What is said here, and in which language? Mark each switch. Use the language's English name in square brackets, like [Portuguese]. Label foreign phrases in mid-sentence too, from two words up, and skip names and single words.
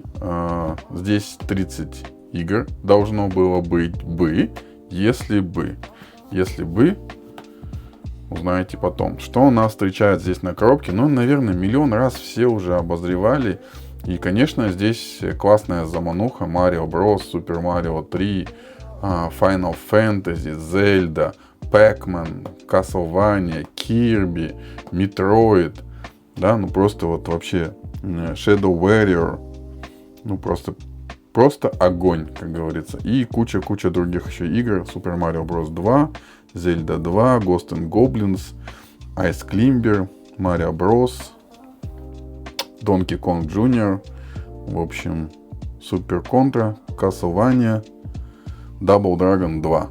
[Russian] Здесь 30 игр должно было быть бы, если бы. Если бы, узнаете потом. Что у нас встречает здесь на коробке? Ну, наверное, миллион раз все уже обозревали. И, конечно, здесь классная замануха. Mario Bros, Super Mario 3, Final Fantasy, Zelda, Pac-Man, Castlevania, Kirby, Metroid. Да, ну просто вот вообще Shadow Warrior. Ну просто огонь, как говорится. И куча других еще игр. Super Mario Bros 2, Zelda 2, Ghosts and Goblins, Ice Climber, Mario Bros, Donkey Kong Jr., в общем, Super Contra, Castlevania, Double Dragon 2.